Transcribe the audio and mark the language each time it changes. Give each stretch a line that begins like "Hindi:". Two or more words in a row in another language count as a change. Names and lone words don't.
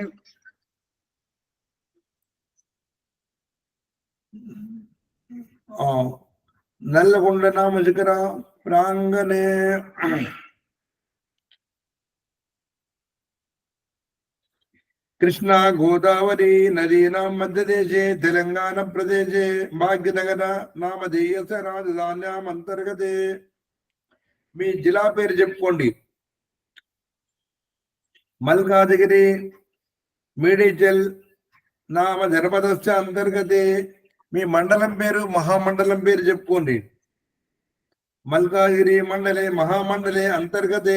Sanskrit: नल्लगुंड नाम शिखर प्रांगणे कृष्णा गोदावरी नदीनां मध्यदेशे तेलंगाना प्रदेशे भाग्यनगर नामधेयस्य राजधान्याम् अंतर्गते
Telugu: మీ జిల్లా పేరు చెప్పుకోండి.
Sanskrit: మల్కాజిగిరి మేడిచల్ నామ జనపదస్య అంతర్గతే
Telugu: మీ మండలం పేరు మహామండలం పేరు చెప్పుకోండి.
Sanskrit: మల్కాజిగిరి మండలే మహామండలే అంతర్గతే.